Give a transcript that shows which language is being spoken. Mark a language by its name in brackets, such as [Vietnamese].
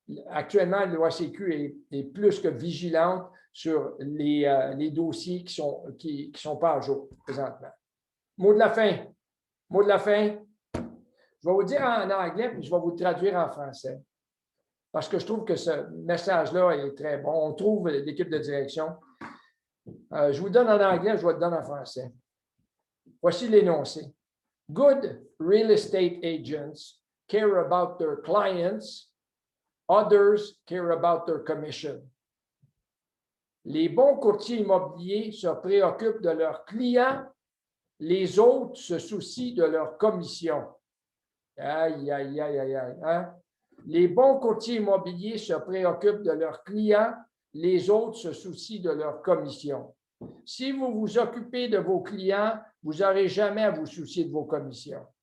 [French] Actuellement, l'OACQ est plus que vigilante sur les dossiers qui sont pas à jour présentement. Mot de la fin. Mot de la fin. Je vais vous dire en anglais, puis je vais vous le traduire en français. Parce que je trouve que ce message-là est très bon. On trouve l'équipe de direction. Je vous le donne en anglais, je vous le donne en français. Voici l'énoncé. [English] Good real estate agents care about their clients. Others care about their commission. [French] Les bons courtiers immobiliers se préoccupent de leurs clients. Les autres se soucient de leur commission. Aïe, aïe, aïe, aïe, aïe. Hein? Les bons courtiers immobiliers se préoccupent de leurs clients. Les autres se soucient de leur commission. Si vous vous occupez de vos clients, vous n'aurez jamais à vous soucier de vos commissions.